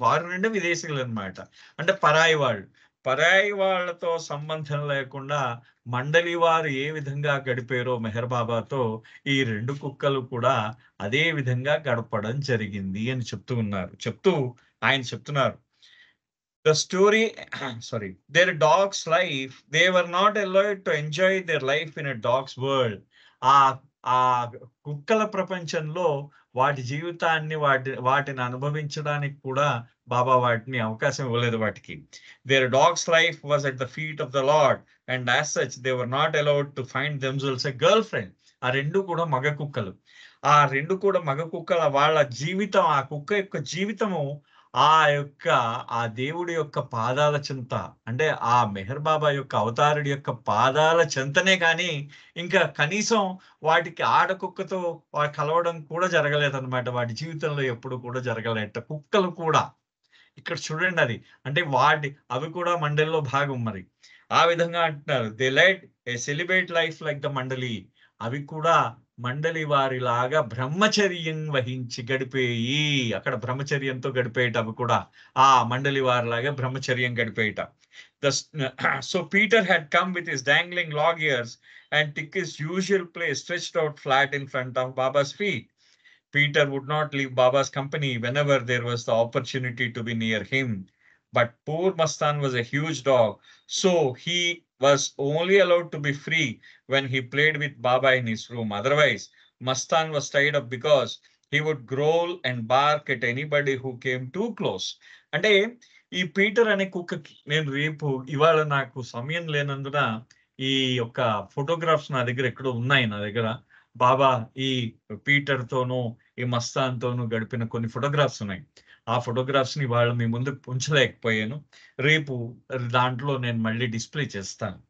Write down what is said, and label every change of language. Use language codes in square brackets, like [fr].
[te] Foreign అంటే విదేశీయులనమాట. అంటే పరాయి వాళ్ళు. పరాయి వాళ్ళతో సంబంధం లేకుండా మండలి వారు ఏ విధంగా గడిపారో మెహర్ బాబాతో, ఈ 2 కుక్కలు కూడా అదే విధంగా గడపడం జరిగింది అని చెప్తూ ఉన్నారు. ఆయన చెప్తున్నారు. [en] The story, sorry, their dog's life, they were not allowed to enjoy their life in a dog's world. [te] ఆ ఆ కుక్కల ప్రపంచంలో వాటి జీవితాన్ని వాటిని అనుభవించడానికి కూడా బాబా వాటిని అవకాశం ఇవ్వలేదు వాటికి. [en] Their dog's life was at the feet of the Lord, and as such they were not allowed to find themselves a girlfriend. [te] ఆ 2 కూడా మగ కుక్కలు. ఆ 2 కూడా మగ కుక్కల వాళ్ళ జీవితం, ఆ కుక్క యొక్క జీవితము ఆ దేవుడి యొక్క పాదాల చెంత, అంటే ఆ మెహర్ బాబా యొక్క అవతారుడి యొక్క పాదాల చెంతనే కానీ ఇంకా కనీసం వాటికి ఆడకుక్కతో కలవడం కూడా జరగలేదన్నమాట. వాటి జీవితంలో ఎప్పుడు కూడా జరగలేట. కుక్కలు కూడా ఇక్కడ చూడండి అది. అంటే అవి కూడా మండలిలో భాగం మరి. ఆ విధంగా అంటున్నారు. [en] They led a celebrate life like the మండలి. [te] అవి కూడా మండలి వారిలాగా బ్రహ్మచర్యం వహించి గడిపేయి. అక్కడ బ్రహ్మచర్యంతో గడిపేయట అవి కూడా. ఆ మండలి వారిలాగా బ్రహ్మచర్యం గడిపేయట. [en] So Peter had come with his dangling log ears and took his usual place stretched out flat in front of Baba's feet. Peter would not leave Baba's company whenever there was the opportunity to be near him. But poor Mastan was a huge dog, so he was only allowed to be free when he played with Baba in his room. Otherwise, Mastan was tied up because he would growl and bark at anybody who came too close. [te] అంటే ఈ Peter అనే కుక్కకి నేను ఇవాళ నాకు సమయం లేనందున ఈ యొక్క ఫోటోగ్రాఫ్స్ నా దగ్గర ఎక్కడో ఉన్నాయి నా దగ్గర. బాబా ఈ పీటర్ తోనూ, ఈ మస్తాన్ తోనూ గడిపిన కొన్ని ఫోటోగ్రాఫ్స్ ఉన్నాయి. ఆ ఫోటోగ్రాఫ్స్ ని ఇవాళ మీ ముందు ఉంచలేకపోయాను. రేపు దాంట్లో నేను మళ్ళీ డిస్ప్లే చేస్తాను.